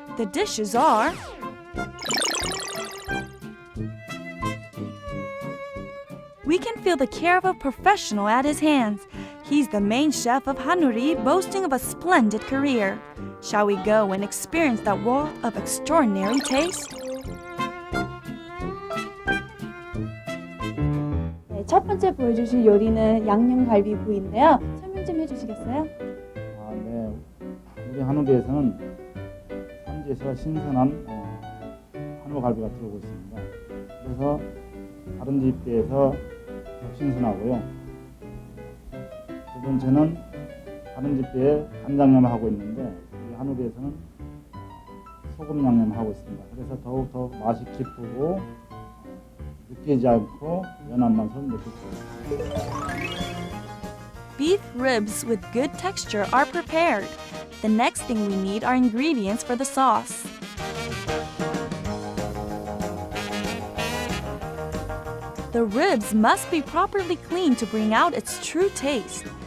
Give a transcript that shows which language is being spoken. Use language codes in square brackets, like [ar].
[en] The dishes are we can feel the care of a professional at his hands. He's the main chef of 한우리, boasting of a splendid career. Shall we go and experience that world of extraordinary taste? [ko] 네, 첫 번째 보여주실 요리는 양념갈비구이인데요. 설명 좀 해주시겠어요? 네. 우리 한우리에서는 현지에서 신선한 한우갈비가 들어오고 있습니다. 그래서 다른 집에 비해서 더 신선하고요. 두 번째는 다른 집에 간장염을 하고 있는데 우리 한우리에서는 소금 양념하고 있습니다. 그래서 더욱 더 맛이 깊고 느끼지 않고 연한 맛을 느낄 수 있습니다. [en] Beef ribs with good texture are prepared. The next thing we need are ingredients for the sauce. The ribs must be properly cleaned to bring out its true taste.